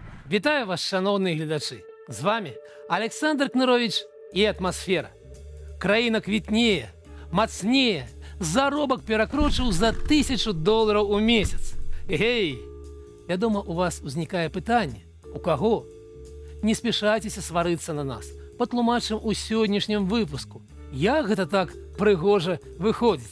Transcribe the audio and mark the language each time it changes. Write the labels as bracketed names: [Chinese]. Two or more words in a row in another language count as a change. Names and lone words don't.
[Ukrainian] Вітаю вас, шановні глядачі! З вами Олександр Кнырович і «Атмосфера». [Belarusian] Країна квітніє, мацніє, заробок перакрочыў за $1000 у месяц. Эй! Я думаю, у вас узнікае пытанне, у каго? Не спешайцеся сварыцца на нас, патлумачым у сённяшнім выпуску, як гэта так прыгожа выходзіць.